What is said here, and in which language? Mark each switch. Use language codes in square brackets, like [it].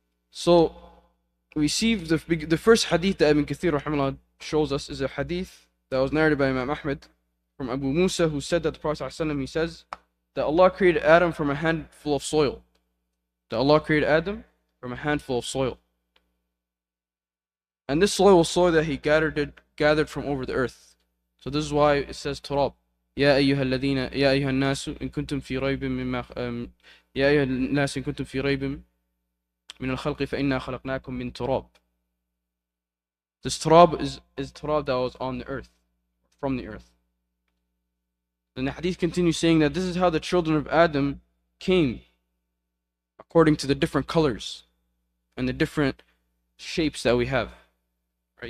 [en] So we see the first hadith that Ibn Kathir rahimahullah shows us is a hadith that was narrated by Imam Ahmed from Abu Musa, who said that the Prophet ﷺ, he says that Allah created Adam from a handful of soil. That Allah created Adam from a handful of soil. And this soil was soil that He gathered from over the earth. So this is why it says turab. [ar] يا أيها الناس إن كنتم في ريب من الخلق فإنا خلقناكم من تراب. [en] This turab is turab that was on the earth, from the earth. Then the hadith continues saying that this is how the children of Adam came, according to the different colors and the different shapes that we have. Right?